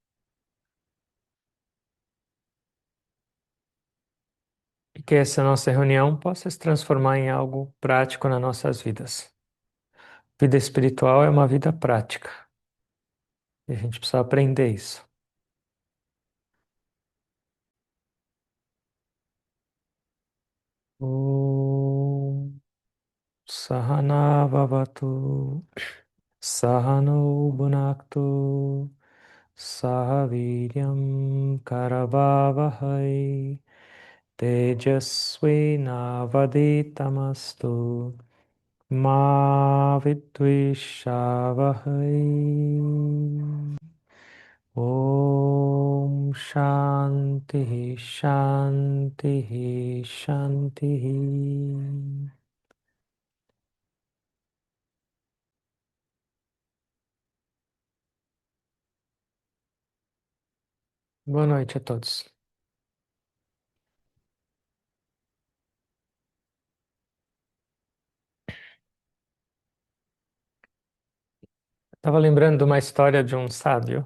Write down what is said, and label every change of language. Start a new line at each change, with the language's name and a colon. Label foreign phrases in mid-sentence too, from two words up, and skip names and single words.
Portuguese: e que essa nossa reunião possa se transformar em algo prático nas nossas vidas. Vida espiritual é uma vida prática e a gente precisa aprender isso.
Sanskrit: ॐ सह नाववतु सह नौ भुनक्तु सह वीर्यं करवावहै तेजस्वि नावधीतमस्तु मा विद्विषावहै. ॐ शान्तिः शान्तिः शान्तिः.
Portuguese: Boa noite a todos. Estava lembrando de uma história de um sábio.